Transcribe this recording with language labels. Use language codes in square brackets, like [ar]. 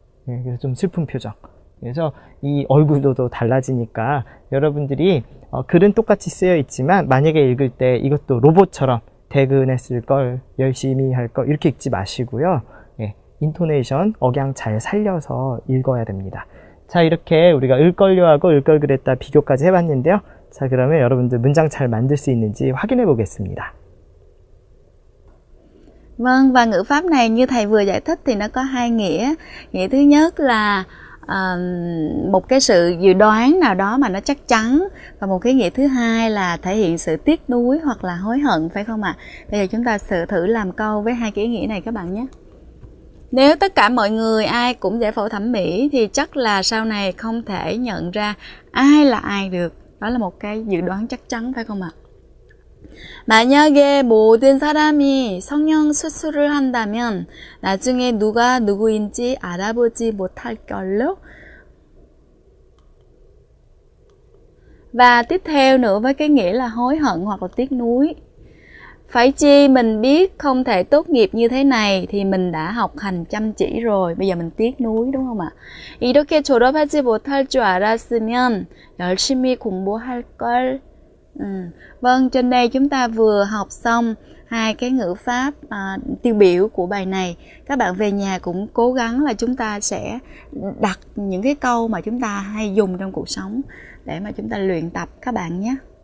[ko] 그래서 좀 슬픈 표정. 그래서 이 얼굴도 달라지니까 여러분들이 글은 똑같이 쓰여 있지만 만약에 읽을 때 이것도 로봇처럼 퇴근했을 걸, 열심히 할 걸 이렇게 읽지 마시고요. 인토네이션, 억양 잘 살려서 읽어야 됩니다. 자, 이렇게 우리가 을걸요하고 을걸 그랬다 비교까지 해봤는데요. 자, 그러면 여러분들 문장 잘 만들 수 있는지 확인해 보겠습니다. [vi] Vâng, và ngữ pháp này như thầy vừa giải thích thì nó có hai nghĩa. Nghĩa thứ nhất là một cái sự dự đoán nào đó mà nó chắc chắn. Và một cái nghĩa thứ hai là thể hiện sự tiếc nuối hoặc là hối hận, phải không ạ? Bây giờ chúng ta thử làm câu với hai cái nghĩa này các bạn nhé. Nếu tất cả mọi người ai cũng giải phẫu thẩm mỹ thì chắc là sau này không thể nhận ra ai là ai được. Đó là một cái dự đoán chắc chắn, phải không ạ? [ko] 만약에 모든 사람이 성형 수술을 한다면 나중에 누가 누구인지 알아보지 못할 걸로. [vi] Và tiếp theo nữa với cái nghĩa là hối hận hoặc là tiếc nuối. Phải chi mình biết không thể tốt nghiệp như thế này thì mình đã học hành chăm chỉ rồi. Bây giờ mình tiếc nuối đúng không ạ? [ko] 이렇게 졸업하지 못할 줄 알았으면 열심히 공부할 걸. [vi] Vâng, trên đây chúng ta vừa học xong hai cái ngữ pháp tiêu biểu của bài này. Các bạn về nhà cũng cố gắng là chúng ta sẽ đặt những cái câu mà chúng ta hay dùng trong cuộc sống để mà chúng ta luyện tập các bạn nhé.